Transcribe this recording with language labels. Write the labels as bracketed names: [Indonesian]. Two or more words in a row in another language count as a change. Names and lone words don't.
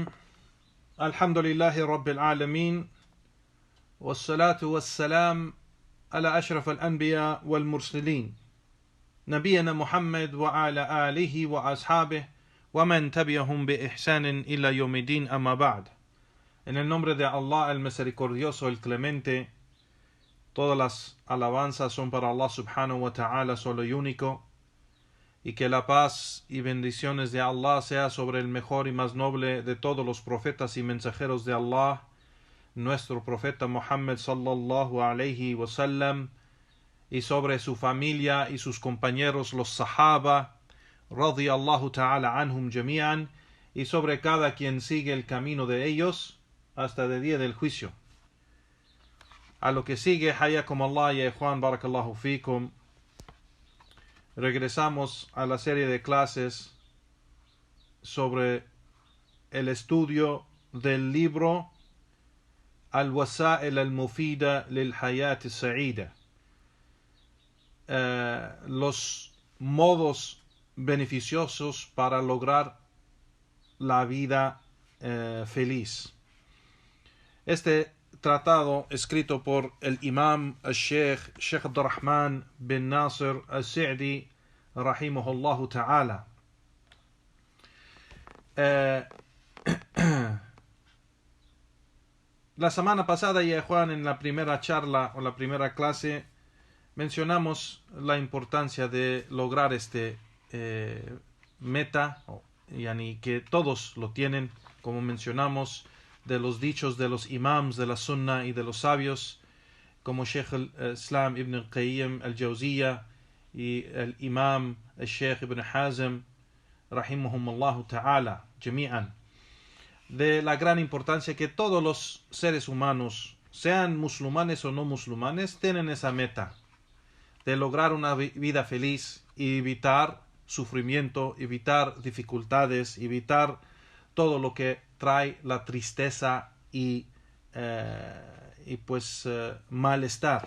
[Arabic] الحمد لله رب العالمين، والصلاة والسلام على أشرف الأنبياء والمرسلين نبينا محمد وعلى آله وأصحابه ومن تبعهم بإحسان إلى يوم الدين أما بعد. [Spanish] En el nombre de Allah, el misericordioso, el clemente, todas las alabanzas son para Allah [Arabic] سبحانه وتعالى, [Spanish] solo y único, y que la paz y bendiciones de Allah sea sobre el mejor y más noble de todos los profetas y mensajeros de Allah, nuestro profeta Muhammad [Arabic] صلى الله عليه وسلم, [Spanish] y sobre su familia y sus compañeros los sahaba [Arabic] رضي الله تعالى عنهم جميعا, [Spanish] y sobre cada quien sigue el camino de ellos hasta el día del juicio. A lo que sigue, [Arabic] حياكم الله يا إخوان، بارك الله فيكم. [Spanish] Regresamos a la serie de clases sobre el estudio del libro Al-Wasa'il al-Mufida lil-Hayat al-Sa'ida, los modos beneficiosos para lograr la vida feliz. Este tratado, escrito por el imam al-Sheikh Abdurrahman bin Nasir al-Sa'di [Arabic] رحمه الله تعالى. [Spanish] La semana pasada, ya Juan, en la primera charla o la primera clase, mencionamos la importancia de lograr este meta, yani que todos lo tienen, como mencionamos, de los dichos de los imams de la sunna y de los sabios, como Sheikh al-Islam ibn al-Qayyim al-Jawziyya y el imam al-Sheikh ibn Hazm [Arabic] رحمهم الله تعالى جميعا, [Spanish] de la gran importancia que todos los seres humanos, sean musulmanes o no musulmanes, tienen esa meta de lograr una vida feliz y evitar sufrimiento, evitar dificultades, evitar todo lo que trae la tristeza y malestar.